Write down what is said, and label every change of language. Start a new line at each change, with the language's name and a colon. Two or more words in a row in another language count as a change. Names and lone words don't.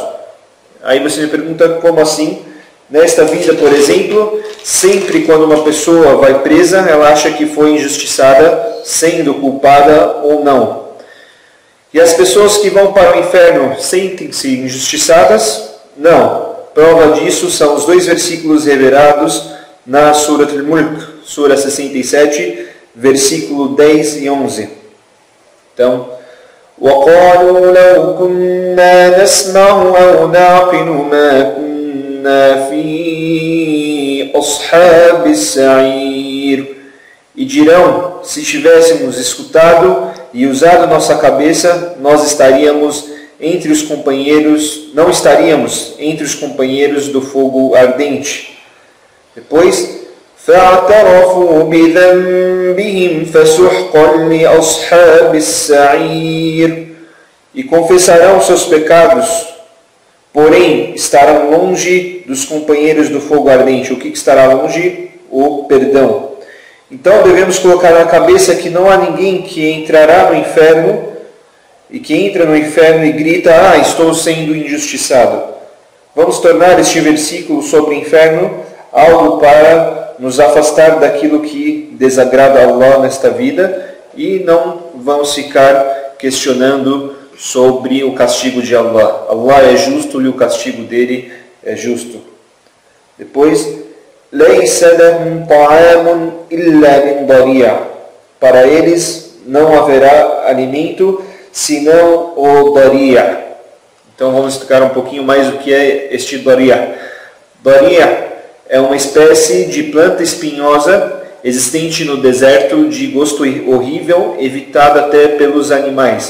Portuguese: Aí você me pergunta, como assim? Nesta vida, por exemplo, sempre quando uma pessoa vai presa, ela acha que foi injustiçada, sendo culpada ou não. E as pessoas que vão para o inferno sentem-se injustiçadas? Não. Prova disso são os 2 versículos revelados na Surat al-Mulk, Sura 67, versículo 10 e 11. Então,
Arabic: وَقَالُوا لَوْ كُنَّا نَسْمَعُ أَوْ نَعْقِلُ مَا كُنَّا فِي أَصْحَابِ السَّعِيرِ.
Portuguese: E dirão, se tivéssemos escutado e usado nossa cabeça, nós estaríamos entre os companheiros, não estaríamos entre os companheiros do fogo ardente. Depois,
Arabic: فَاعْتَرَفُوا بِذَنبِهِمْ فَسُحْقًا لِأَصْحَابِ السَّعِيرِ.
Portuguese: E confessarão seus pecados, porém estarão longe dos companheiros do fogo ardente. O que estará longe? O perdão. Então devemos colocar na cabeça que não há ninguém que entrará no inferno e que entra no inferno e grita, estou sendo injustiçado. Vamos tornar este versículo sobre o inferno algo para nos afastar daquilo que desagrada a Allah nesta vida e não vamos ficar questionando sobre o castigo de Allah. Allah é justo e o castigo dele é justo. Depois,
Arabic: لَيْسَ لَهُمْ طَعَامٌ إِلَّا مِنْ ضَرِيعٍ.
Portuguese: Para eles não haverá alimento senão o daria. Então vamos explicar um pouquinho mais o que é este daria. Daria é uma espécie de planta espinhosa existente no deserto de gosto horrível, evitada até pelos animais.